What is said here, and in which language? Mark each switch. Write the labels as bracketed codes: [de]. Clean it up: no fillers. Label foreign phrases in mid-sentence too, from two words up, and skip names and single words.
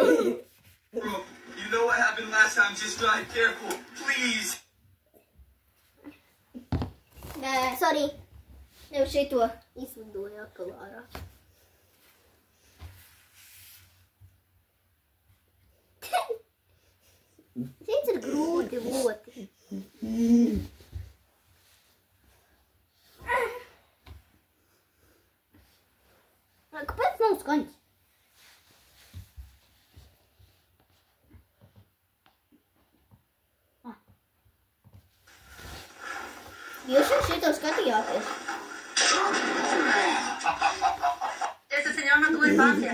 [en] Bro, you know what happened last time? Just drive careful, please. Sorry. [lv] Tev šito izlidoju atkal ārā. Šeit ir grūti ļoti. Kāpēc nav skaņas? Jūs jau šito skatījāties? [es] Ese señor no tuvo infancia.